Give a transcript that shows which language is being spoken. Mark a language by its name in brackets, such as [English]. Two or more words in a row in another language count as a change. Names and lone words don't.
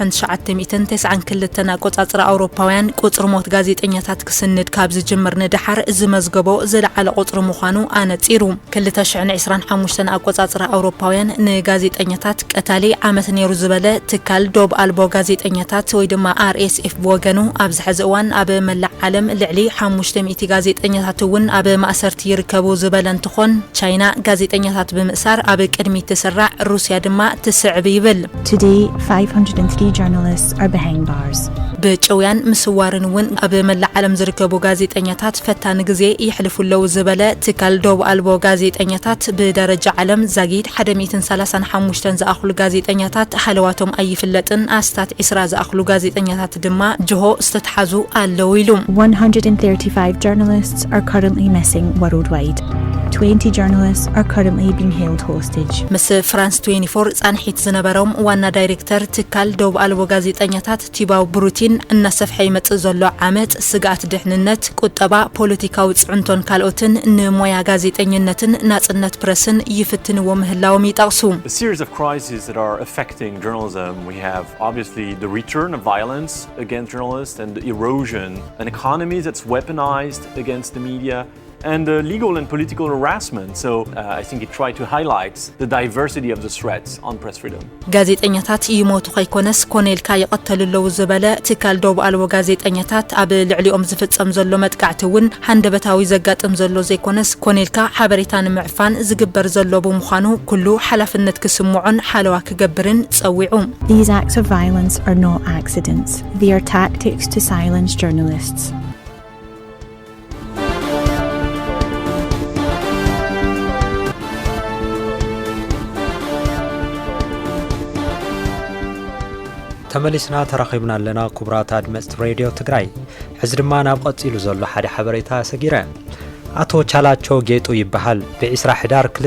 [Tigrinya] 1992 ኣቆጻጽራ ኣውሮፓውያን ቁጽሪ ሞት ጋዜጠኛታት ክስንድ ካብ ዝጅምር ንድሓር ዝመዝገቦ ዝለዓለ ቁጽሪ ምዃኑ ኣነጺሩ 2025 ኣቆጻጽራ ኣውሮፓውያን ንጋዜጠኛታት ቀታሊ ዓመት ነይሩ ዝበለ ትካል ዶብ ኣልቦ ጋዜጠኛታት ወይ ድማ RSF ብወገኑ ኣብዚ ሕዚ እዋን ኣብ መላእ ዓለም ልዕሊ 500 ጋዜጠኛታት እውን ኣብ ማእሰርቲ ይርከቡ ዝበለ እንትኾን ቻይና ጋዜጠኛታት ብምእሳር ኣብ ቅድሚ ትስራዕ ሩስያ ድማ ትስዕብ ይብል [English] Today 503 journalists are behind bars [Tigrinya] በጨውያን ምስዋርን እውን ኣብ መላእ ዓለም ዝርከቡ ጋዜጠኛታት ፈታኒ ግዜ ይሕልፉለው ዝበለ ትካል ዶብ ኣልቦ ጋዜጠኛታት ብደረጃ ዓለም ዛጊድ 135 ዝኣኽሉ ጋዜጠኛታት ሓለዋቶም ኣይፍለጥን ኣስታት 20 ዝኣኽሉ ጋዜጠኛታት ድማ ጅሆ ዝተተሓዙ ኣለው ኢሉ [English] 135 journalists are currently missing worldwide 20 journalists are currently being held hostage [Tigrinya] ምስ France 24 ጻንሒት ዝነበሮም ዋና ዳይሬክተር ትካል ዶብ ኣልቦ ጋዜጠኛታት ቲባው ብሩቲን እናሰፍሐ ይመጽእ ዘሎ ዓመት ስጋት ድሕንነት ቁጠባ ፖለቲካዊ ጽዕንቶን ካልኦትን ንሞያ ጋዜጠኝነትን ናጽነት ፕረስን ይፍትንዎ ምህላዎም ይጠቕሱ [English] A series of crises that are affecting journalism. We have obviously the return of violence against journalists and the erosion an economy that's weaponized against the media and legal and political harassment. So I think it tried to highlight the diversity of the threats on press freedom. [Tigrinya] ጋዜጠኛታት ይሞቱ ከይኮነስ ኮኔልካ ይቀተልለው ዝበለ ትካል ዶብ ኣልቦ ጋዜጠኛታት ኣብ ልዕሊኦም ዝፍጸም ዘሎ መጥቃዕቲ እውን ሃንደበታዊ ዘጋጥም ዘሎ ዘይኮነስ ኮኔልካ ሓበሬታ ንምዕፋን ዝግበር ዘሎ ብምዃኑ ኩሉ ሓላፍነት ክስምዖን ሓለዋ ክገብርን ጸዊዑ [English] These acts of violence are not accidents. They are tactics to silence journalists. [Tigrinya] ተመሊስና ተራኺብና ኣለና ኩብራት ኣድመጽቲ ሬድዮ ትግራይ ሕዚ ድማ ናብ ቀጺሉ ዘሎ ሓደ ሓበሬታ ሰጊረ ኣቶ ቻላቸው ጌጡ ይበሃል በ20 ሕዳር